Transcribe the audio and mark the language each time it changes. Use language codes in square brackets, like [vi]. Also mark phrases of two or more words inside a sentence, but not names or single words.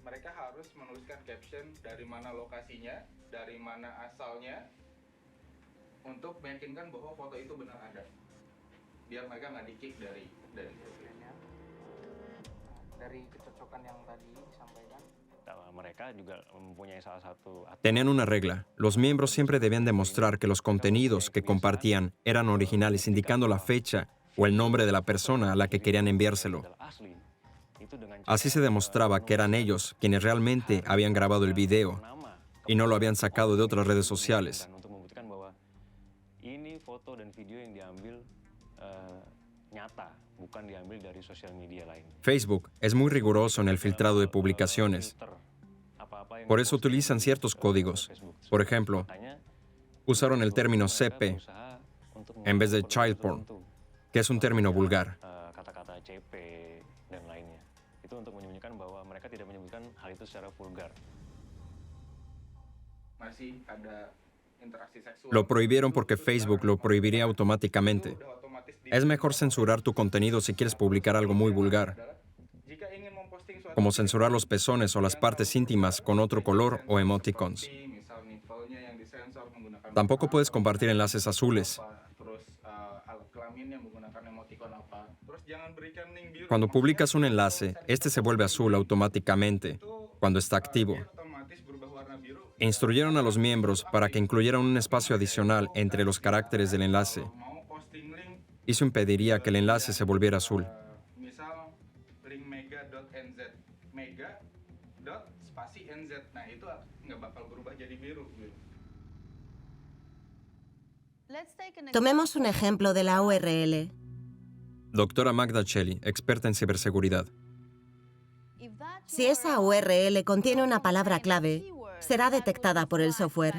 [id] Mereka harus menuliskan caption dari mana lokasinya, dari mana asalnya, untuk meyakinkan bahwa foto itu benar ada. Biar mereka nggak di-kick dari kecocokan yang tadi disampaikan. Mereka juga mempunyai salah satu [es] Tenían una regla. Los miembros siempre debían demostrar que los contenidos que compartían eran originales, indicando la fecha o el nombre de la persona a la que querían enviárselo. Así se demostraba que eran ellos quienes realmente habían grabado el video y no lo habían sacado de otras redes sociales. [id] untuk membuktikan bahwa ini foto dan video yang diambil nyata, bukan diambil dari sosial media lain. [es] Facebook es muy riguroso en el filtrado de publicaciones. Por eso utilizan ciertos códigos. Por ejemplo, usaron el término CP en vez de [en] child porn, [es] que es un término vulgar. [id] Kata-kata CP dan lainnya. Itu untuk menyembunyikan bahwa mereka tidak menyebutkan hal itu secara vulgar. Masih ada interaksi seksual. [es] Lo prohibieron porque Facebook lo prohibiría automáticamente. Es mejor censurar tu contenido si quieres publicar algo muy vulgar, [id] Jika ingin memposting suatu [es] como censurar los pezones o las partes íntimas con otro color o emoticons. [id] misal nippelnya yang disensor menggunakan [es] Tampoco puedes compartir enlaces azules. [id] apa, terus alat kelamin yang menggunakan emoticon apa. Terus jangan berikan link biru. [es] Cuando publicas un enlace, este se vuelve azul automáticamente cuando está activo. [id] Otomatis berubah warna biru. [es] Instruyeron a los miembros para que incluyeran un espacio adicional entre los caracteres del enlace. [id] Mau [en] posting link [es] Eso impediría que el enlace se volviera azul. [id] misal link mega.nz mega dot spasi nz. Nah, itu nggak bakal berubah jadi biru. [es] Tomemos un ejemplo de la URL. Doctora Magda Celi, experta en ciberseguridad. Si esa URL contiene una palabra clave, será detectada por el software.